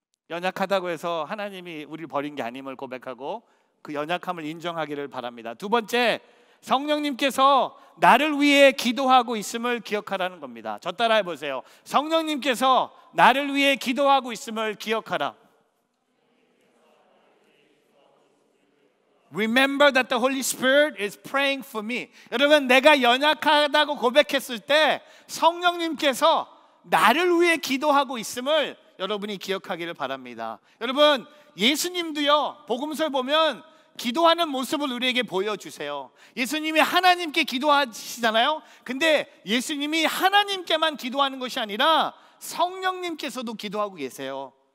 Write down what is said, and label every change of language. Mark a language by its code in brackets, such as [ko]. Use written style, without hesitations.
[ko] 연약하다고 해서 하나님이 우리를 버린 게 아님을 고백하고 그 연약함을 인정하기를 바랍니다. 두 번째, 성령님께서 나를 위해 기도하고 있음을 기억하라는 겁니다. 저 따라해 보세요. 성령님께서 나를 위해 기도하고 있음을 기억하라. [en] Remember that the Holy Spirit is praying for me. [ko] 여러분, 내가 연약하다고 고백했을 때 성령님께서 나를 위해 기도하고 있음을 여러분이 기억하기를 바랍니다. 여러분, 예수님도요, 복음서에 보면 기도하는 모습을 우리에게 보여주세요. 예수님이 하나님께 기도하시잖아요. 근데 예수님이 하나님께만 기도하는 것이 아니라 성령님께서도 기도하고 계세요.